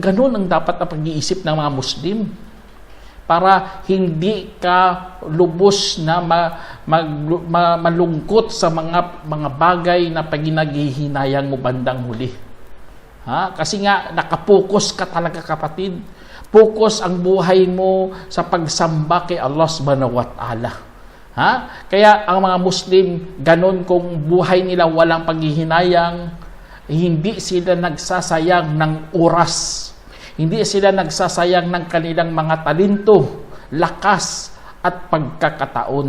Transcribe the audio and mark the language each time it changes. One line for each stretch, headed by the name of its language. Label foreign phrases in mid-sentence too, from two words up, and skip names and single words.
Filipino: Ganun ang dapat na pag-iisip ng mga Muslim. Para hindi ka lubos na malungkot sa mga bagay na paghinaghihinayang mo bandang huli. Kasi nga, nakapokus ka talaga, kapatid. Focus ang buhay mo sa pagsamba kay
Arabic: الله سبحانه وتعالى.
Filipino: Kaya ang mga Muslim, ganun kung buhay nila walang paghihinayang, hindi sila nagsasayang ng oras. Hindi sila nagsasayang ng kanilang mga talento, lakas, at pagkakataon.